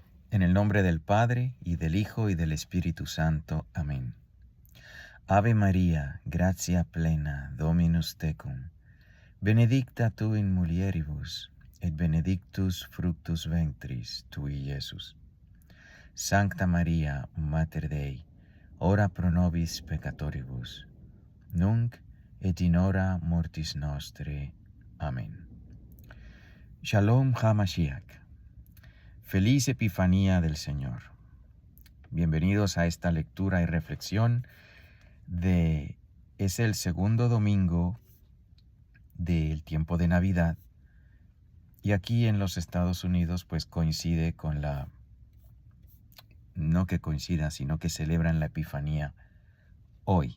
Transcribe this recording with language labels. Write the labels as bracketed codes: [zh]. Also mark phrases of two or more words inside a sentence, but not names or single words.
[es] En el nombre del Padre, y del Hijo, y del Espíritu Santo. Amén. [la] Ave María, gratia plena, Dominus tecum, benedicta tu in mulieribus, et benedictus fructus ventris tui, Iesus. Sancta Maria, Mater Dei, ora pro nobis peccatoribus, nunc et in hora mortis nostre. [he] Amén. שלום המשיח. [es] Feliz Epifanía del Señor. Bienvenidos a esta lectura y reflexión es el segundo domingo del tiempo de Navidad, y aquí en los Estados Unidos pues coincide con no que coincida, sino que celebran la Epifanía hoy.